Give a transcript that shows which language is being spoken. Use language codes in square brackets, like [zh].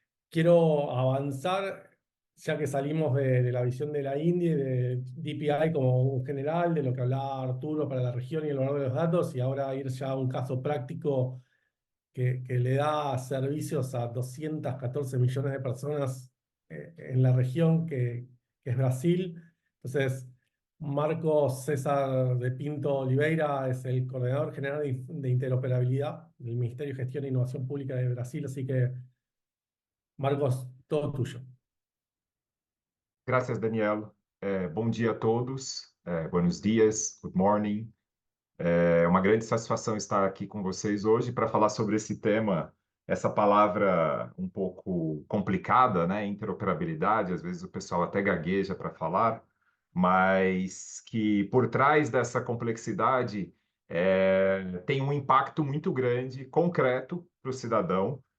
[es] Quiero avanzar, ya que salimos de la visión de la India y de DPI como un general, de lo que hablaba Arturo para la región y el valor de los datos, y ahora ir ya a un caso práctico que le da servicios a 214 millones de personas en la región, que es Brasil. Entonces, Marcos César de Pinto Oliveira es el coordinador general de interoperabilidad del Ministerio de Gestión e Innovación Pública de Brasil, así que, Marcos, todo tuyo. [pt] Graças, Daniel. Bom dia a todos. [es] Buenos dias, [en] good morning. [pt] É uma grande satisfação estar aqui com vocês hoje para falar sobre esse tema, essa palavra um pouco complicada, né? Interoperabilidade, às vezes o pessoal até gagueja para falar, mas que por trás dessa complexidade tem um impacto muito grande, concreto para o cidadão.